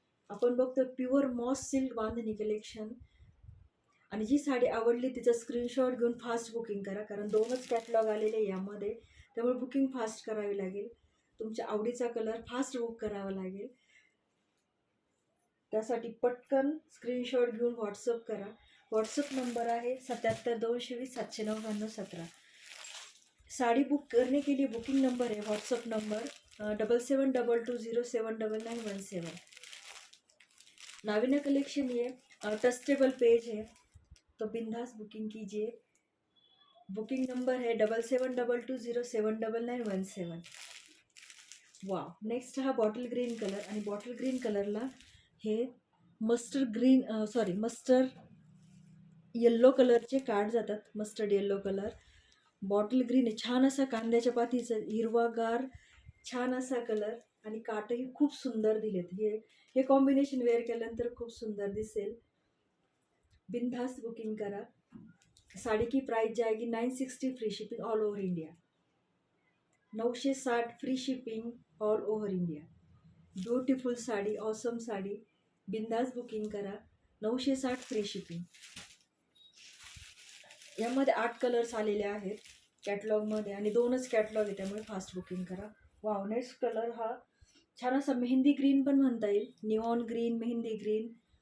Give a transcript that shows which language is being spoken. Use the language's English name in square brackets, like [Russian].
[Marathi] आपण बघतो pure MOS silk बांधणी कलेक्शन. आणि जी साडी आवडली तिचा स्क्रीनशॉट घेऊन फास्ट बुकिंग करा. कारण 2च कॅटलॉग आलेले आहे यामध्ये. त्यामुळे बुकिंग फास्ट करावी लागेल. तुमच्या आवडीचा कलर फास्ट बुक करावा लागेल. त्यासाठी पटकन स्क्रीनशॉट घेऊन व्हॉट्सअप करा. व्हॉट्सअप नंबर आहे 77 220 799 17. [Hindi] साड़ी बुक करने के लिए बुकिंग नंबर है व्हाट्सअप नंबर 77 220 799 17. नाविन्या कलेक्शन ये ट्रस्टेबल पेज है, तो बिंदास बुकिंग कीजिए. बुकिंग नंबर है 77 220 799 17. वाव. [Marathi] नेक्स्ट हा बॉटल ग्रीन कलर आणि बॉटल ग्रीन कलरला हे मस्टर्ड येल्लो कलरचे काठ जातात. Mustard yellow colour. Bottle green आहे. छान असा कांद्याच्या पातीचं हिरवागार छान असा कलर आणि काठही खूप सुंदर दिलेत. हे कॉम्बिनेशन वेअर केल्यानंतर खूप सुंदर दिसेल. बिनधास्त बुकिंग करा. [Hindi] साड़ी की प्राइस जाएगी 960 [English] Free shipping all over India. [Hindi] 960 free shipping all over India. [Marathi] Beautiful sari, awesome sari. बिंदास बुकिंग करा. [English] 960 free shipping. [Marathi] यामध्ये 8 कलर्स आलेले आहेत कॅटलॉगमध्ये आणि 2च कॅटलॉग आहे, त्यामुळे फास्ट बुकिंग करा. वाव. नेक्स्ट कलर हा छान असा मेहंदी ग्रीन पण म्हणता येईल. Neon green, mehndi green.